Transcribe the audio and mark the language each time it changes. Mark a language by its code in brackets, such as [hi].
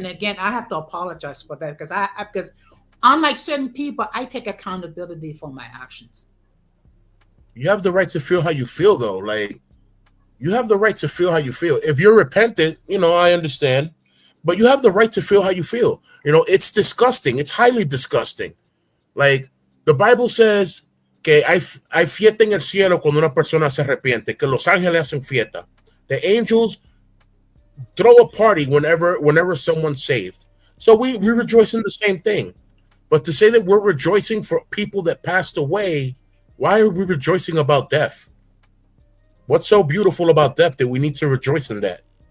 [en] And again, I have to apologize for that because unlike certain people, I take accountability for my actions. You have the right to feel how you feel, though. Like, you have the right to feel how you feel. If you're repentant, I understand. But you have the right to feel how you feel. It's disgusting. It's highly disgusting. Like, the Bible says [es] que hay fiesta en el cielo cuando una persona se arrepiente, que los ángeles hacen fiesta. [en] The angels throw a party whenever someone's saved. So we rejoice in the same thing. But to say that we're rejoicing for people that passed away, why are we rejoicing about death? What's so beautiful about death that we need to rejoice in that?